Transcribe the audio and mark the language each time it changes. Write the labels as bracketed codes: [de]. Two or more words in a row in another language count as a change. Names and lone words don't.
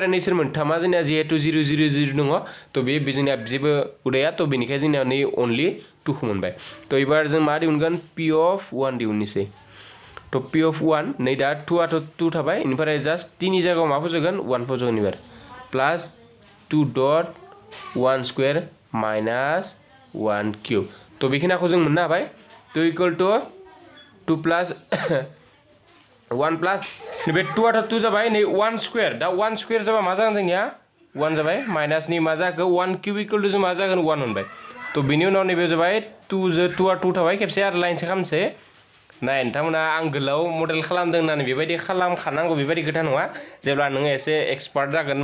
[brx] नैसोर मोनथामा जोंना जिहेतु 0 0 0 दङ तो बे जोंना जेबो उदाया तो बेनिखाय जोंना नै अनलि 2 खौ मोनबाय तो एबार जों मा दिहुनगोन [en] p of 1 [brx] दिहुननोसै तो [en] p of 1 [brx] नै दा 2 आथ' 2 थाबाय बेनिफ्राय जास्ट t नि जायगायाव मा फज'गोन 1 फज'गोन एबार [en] plus 2 dot 1 square minus 1 cube [brx] तो बेखिनिखौ जों मोननो हाबाय तो [en] equal to 2 plus [brx] 1 प्लस नैबे 2 आथ' 2 जाबाय नै 1 स्क्वायर दा 1 स्क्वायर जाबा मा जागोन जोंनिया 1 जाबाय माइनस नि मा जाखो [en] 1 cube equal to [brx] जों मा जागोन 1 मोनबाय तो बिनि उनाव नैबे जाबाय 2 जो 2 आ 2 थाबाय खेबसे आरो लाइनसे खालामसै नाय नोंथांमोना आं गोलाव मडेल खालामदों होननानै बेबायदि खालामखानांगौ बेबायदि खोथा नङा जेब्ला नोङो एसे एक्सपार्ट जागोन